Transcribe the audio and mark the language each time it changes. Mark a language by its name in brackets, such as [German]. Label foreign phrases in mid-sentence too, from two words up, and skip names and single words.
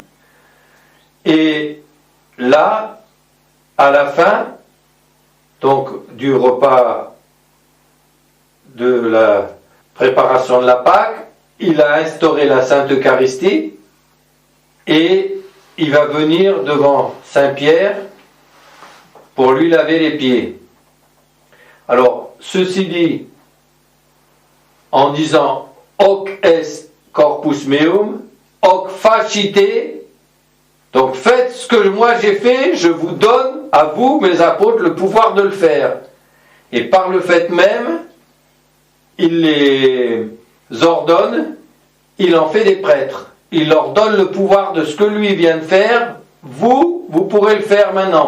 [French] Et là, à la fin, donc du repas de la préparation de la Pâque, il a instauré la Sainte Eucharistie et il va venir devant Saint Pierre pour lui laver les pieds. Alors, ceci dit, en disant [Latin] hoc est corpus meum, hoc facite, [French] donc faites ce que moi j'ai fait, je vous donne à vous, mes apôtres, le pouvoir de le faire. Et par le fait même, il les ordonne, il en fait des prêtres. Il leur donne le pouvoir de ce que lui vient de faire. Vous pourrez le faire maintenant.